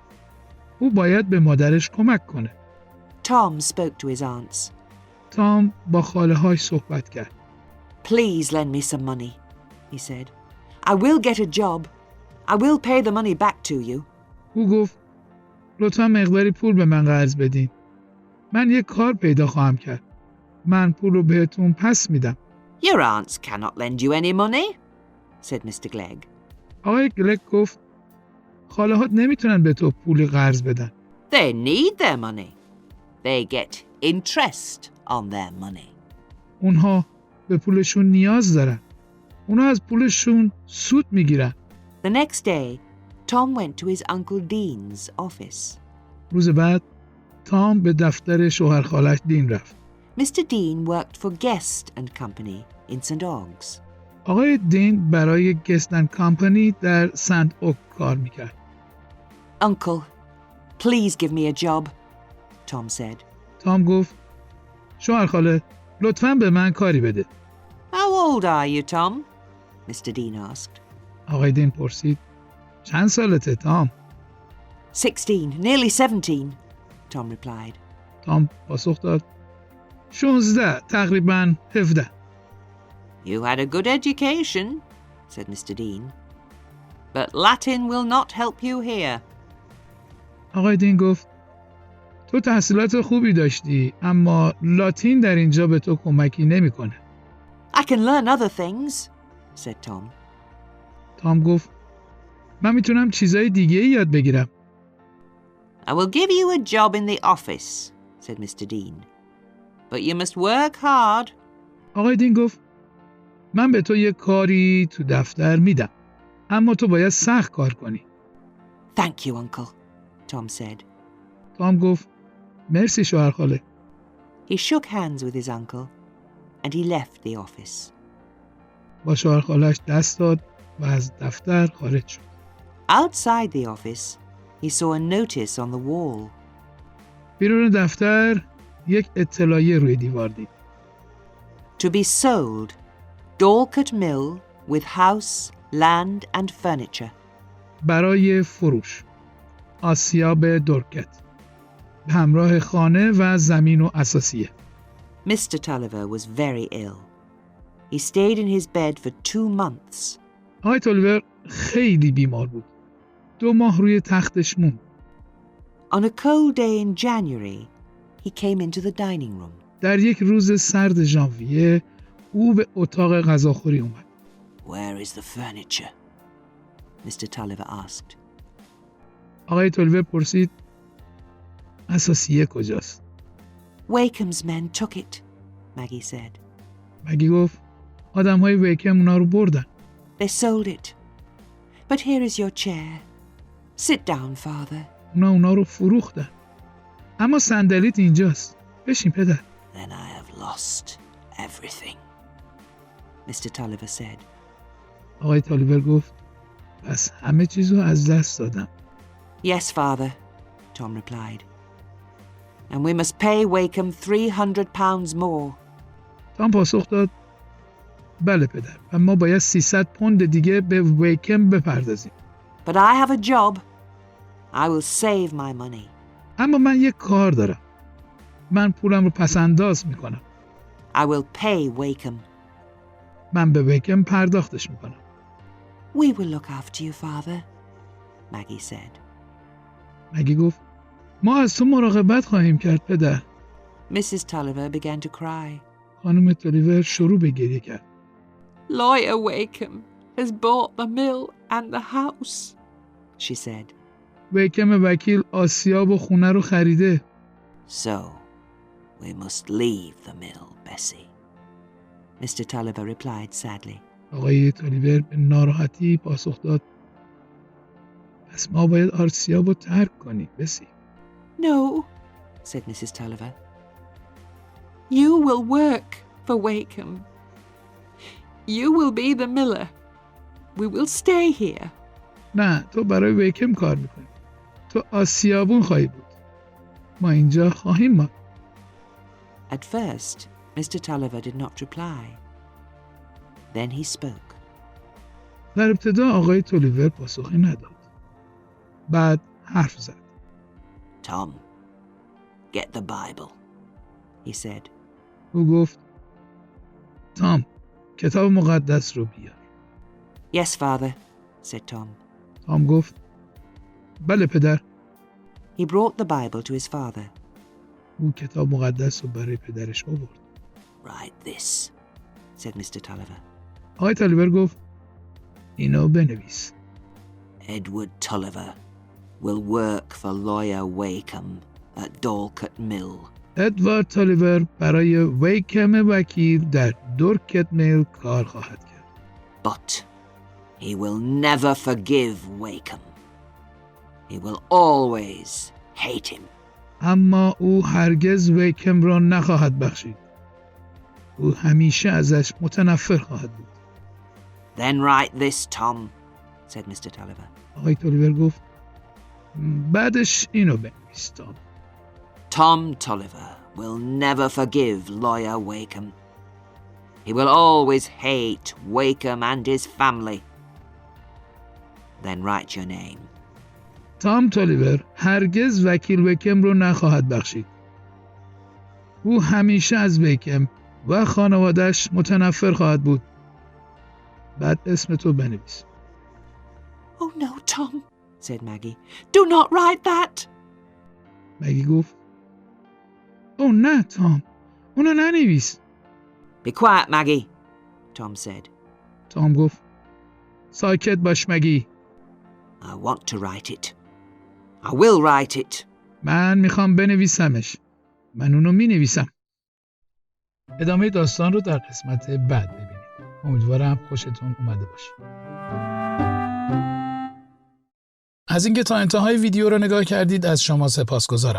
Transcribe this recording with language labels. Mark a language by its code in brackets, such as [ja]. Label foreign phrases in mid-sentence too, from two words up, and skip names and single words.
[fa] او باید به مادرش کمک کنه. [en] Tom spoke to his aunts. [fa] تام با خاله هاش صحبت کرد. [en] Please lend me some money, he said. I will get a job. I will pay the money back to you. [fa] او گفت لطفا مقداری پول به من قرض بدین. من یک کار پیدا خواهم کرد. من پول رو بهتون پس میدم. [en] Your aunts cannot lend you any money, said Mr. Glegg. [fa] آقای گلک گفت خاله هات نمیتونن به تو پولی قرض بدن. [en] They need their money. They get interest on their money. [fa] اونها به پولشون نیاز دارن. اونها از پولشون سود میگیرن. [en] The next day, Tom went to his Uncle Dean's office. [fa] روز بعد تام به دفتر شوهر خالش دین رفت. [en] Mr. Dean worked for Guest and Company in St. Ogg's. [fa] آقای دین برای گست اند کامپنی در سنت اوک کار میکرد. [en] Uncle, please give me a job, Tom said. [fa] تام گفت شوهر خاله لطفاً به من کاری بده. [en] How old are you, Tom? Mr. Dean asked. [fa] آقای دین پرسید چند سالته تام؟ [en] 16, nearly 17, Tom replied. [fa] تام پاسخ داد 16 تقریباً 17. [en] You had a good education, said Mr. Dean. But Latin will not help you here. [fa] آقای دین گفت تو تحصیلات خوبی داشتی اما لاتین در اینجا به تو کمکی نمیکنه. [en] I can learn other things, said Tom. [fa] تام گفت من میتونم چیزای دیگه یاد بگیرم. [en] I will give you a job in the office, said Mr. Dean. But you must work hard. [fa] آقای دین گفت من به تو یه کاری تو دفتر میدم اما تو باید سخت کار کنی. [en] Thank you, Uncle, Tom said. [fa] تام گفت مرسی شوهر خاله. [en] He shook hands with his uncle and he left the office. [fa] با شوهر خالش دست داد و از دفتر خارج شد. [en] Outside the office, he saw a notice on the wall. [fa] بیرون دفتر یک اطلاعیه روی دیوار دید. [en] To be sold, Dorset Mill with house, land and furniture. [fa] برای فروش آسیاب دورکت به همراه خانه و زمین و اساسیه. [en] Mr. Tulliver was very ill. He stayed in his bed for 2 months. [fa] آقای تالیور خیلی بیمار بود. 2 ماه روی تختش موند. [en] On a cold day in January, he came into the dining room. [fa] در یک روز سرد ژانویه او به اتاق غذاخوری اومد. [en] Where is the furniture? Mr. Tulliver asked. [fa] آقای تالیور پرسید اساسیه کجاست؟ [en] Wakem's men took it, Maggie said. [fa] مگی گفت آدم‌های ویکم اونا رو بردن. [en] They sold it. But here is your chair. Sit down, father. [fa] اونا رو فروختن. اما صندلیت اینجاست. بشین پدر. [en] Then I have lost everything, Mr. Tulliver said. [fa] آقای تالیور گفت پس همه چیزو از دست دادم. [en] Yes, father, Tom replied. And we must pay Wakem £300 more. [fa] تام پاسخ داد بله پدر و ما باید 300 پوند دیگه به ویکم بپردازیم. [en] But I have a job. I will save my money. [fa] اما من یک کار دارم. من پولم رو پس انداز میکنم. [en] I will pay Wakeham. [fa] من به ویکم پرداختش میکنم. [en] We will look after you, father, Maggie said. [fa] مگی گفت ما از تو مراقبت خواهیم کرد پدر. [en] Mrs. Tulliver began to cry. [fa] خانم تولیور شروع به گریه کرد. [en] Lawyer Wakeham has bought the mill and the house, she said. [fa] ویکم وکیل آسیاب و خونه رو خریده. [en] So, we must leave the mill, Bessie, Mr. Tulliver replied sadly. [fa] آقای تولیور به ناراحتی پاسخ داد پس ما باید آسیاب رو ترک کنیم بسی. [en] No, said Mrs. Tulliver. You will work for Wakeham. You will be the miller. We will stay here. [fa] نه تو برای ویکم کار میکنی. تو آسیابون خواهی بود. ما اینجا خواهیم ما. [en] At first, Mr. Tulliver did not reply. Then he spoke. [fa] در ابتدا آقای تولیور پاسخی نداد. بعد حرف زد. [en] Tom, get the Bible, he said. [fa] او گفت تام کتاب مقدس رو بیار. [en] Yes, father, said Tom. [fa] تام گفت بله پدر. [en] He brought the Bible to his father. [fa] او کتاب مقدس رو برای پدرش آورد. [en] Write this, said Mr. Tulliver. [fa] آقای تولیور گفت اینو بنویس. [en] Edward Tulliver will work for lawyer Wakeham at Dorset Mill. [fa] ادوارد تولیور برای ویکم وکیل در دورکت میل کار خواهد کرد. [en] But he will never forgive Wakeham. He will always hate him. [fa] اما او هرگز ویکم را نخواهد بخشید. او همیشه ازش متنفر خواهد بود. [en] Then write this, Tom, said Mr. Tulliver. [fa] آقای تولیور گفت بعدش اینو بنویس تام. [en] Tom Tulliver will never forgive lawyer Wakeham. He will always hate Wakeham and his family. Then write your name. [fa] تام تولیور هرگز وکیل ویکم رو نخواهد بخشید. او همیشه از ویکم و خانواده‌اش متنفر خواهد بود. بعد اسم تو بنویس. [en] Oh no, Tom, said Maggie. Do not write that. [fa] مگی گفت او نه تام اونو ننویس. [en] Be quiet, Maggie, Tom said. [fa] تام گفت ساکت باش مگی. [en] I want to write it. I will write it. [fa] من میخوام بنویسمش. من اونو مینویسم. ادامه داستان رو در قسمت بعد ببینید. امیدوارم خوشتون اومده باشه. از اینکه تا انتهای ویدیو رو نگاه کردید از شما سپاسگزارم.